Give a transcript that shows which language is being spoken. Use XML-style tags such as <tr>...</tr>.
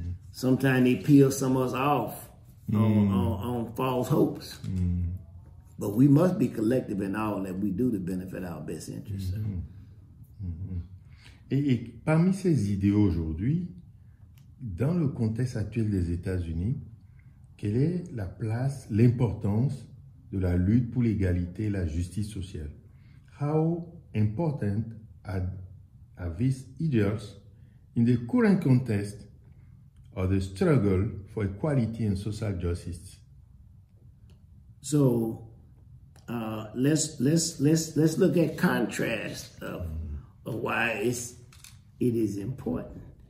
<en>Sometimes they peel some of us off on false hopes. But we must be collective in all that we do to benefit our best interests.</en> <fr>Et parmi ces idéaux aujourd'hui, dans le contexte actuel des États-Unis, quelle est la place, l'importance de la lutte pour l'égalité et la justice sociale?</fr> <en>How important are these ideals in the current context of the struggle for equality and social justice? So let's look at contrast of why it is important.</en>